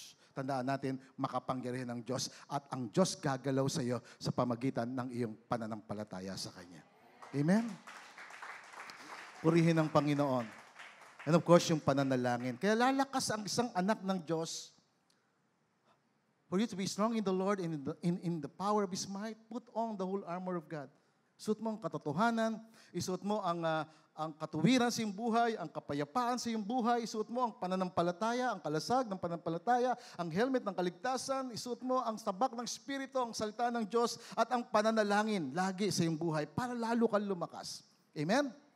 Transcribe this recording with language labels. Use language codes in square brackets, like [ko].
[tl] Tandaan natin, makapangyarihan ng Diyos at ang Diyos gagalaw sa iyo sa pamagitan ng iyong pananampalataya sa Kanya. Amen? Purihin ang Panginoon. [en] And of course, [tl] yung pananalangin. Kaya lalakas ang isang anak ng Diyos. [en] For you to be strong in the Lord and in the power of His might, put on the whole armor of God. [tl] Isuot mo ang katotohanan, isuot mo ang katuwiran sa iyong buhay, ang kapayapaan sa iyong buhay, isuot mo ang pananampalataya, ang kalasag ng pananampalataya, ang helmet ng kaligtasan, isuot mo ang tabak ng Espiritu, ang salita ng Diyos, at ang pananalangin lagi sa iyong buhay para lalo kang lumakas. Amen?